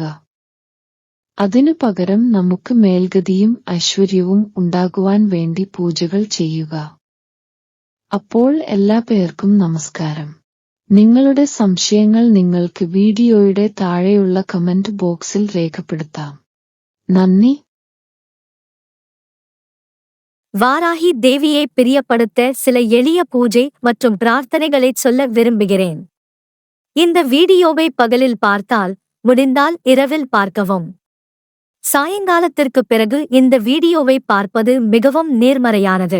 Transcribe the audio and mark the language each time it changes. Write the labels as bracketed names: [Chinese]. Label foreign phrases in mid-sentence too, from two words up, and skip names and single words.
[Malayalam] അതിനു പകരം നമുക്ക് മേൽഗതിയും ഐശ്വര്യവും ഉണ്ടാകുവാൻ വേണ്ടി പൂജകൾ ചെയ്യുക. അപ്പോൾ എല്ലാ പേർക്കും നമസ്കാരം. നിങ്ങളുടെ സംശയങ്ങൾ നിങ്ങൾക്ക് വീഡിയോയുടെ താഴെയുള്ള കമന്റ് ബോക്സിൽ രേഖപ്പെടുത്താം. നന്ദി. [Tamil] வாராகி தேவியை பிரியப்படுத்த சில எளிய பூஜை மற்றும் பிரார்த்தனைகளை சொல்ல விரும்புகிறேன். இந்த வீடியோவை பகலில் பார்த்தால், முடிந்தால் இரவில் பார்க்கவும். சாயங்காலத்திற்கு பிறகு இந்த வீடியோவை பார்ப்பது மிகவும் நேர்மறையானது.